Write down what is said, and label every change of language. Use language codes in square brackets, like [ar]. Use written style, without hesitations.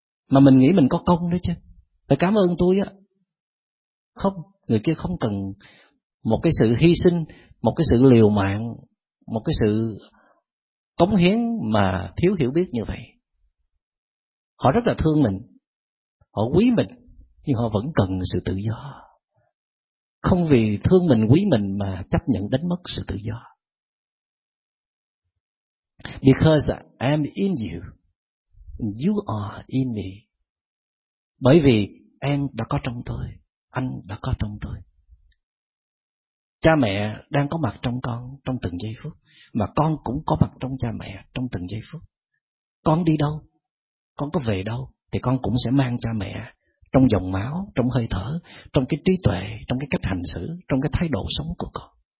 [vi] Mà mình nghĩ mình có công đó chứ, phải cảm ơn tôi á. Không, người kia không cần một cái sự hy sinh, một cái sự liều mạng, một cái sự cống hiến mà thiếu hiểu biết như vậy. Họ rất là thương mình, họ quý mình, nhưng họ vẫn cần sự tự do. Không vì thương mình, quý mình mà chấp nhận đánh mất sự tự do. [en] Because I'm in you, you are in me. [vi] Bởi vì em đã có trong tôi, anh đã có trong tôi. Cha mẹ đang có mặt trong con trong từng giây phút, mà con cũng có mặt trong cha mẹ trong từng giây phút. Con đi đâu, con có về đâu, thì con cũng sẽ mang cha mẹ trong dòng máu, trong hơi thở, trong cái trí tuệ, trong cái cách hành xử, trong cái thái độ sống của con.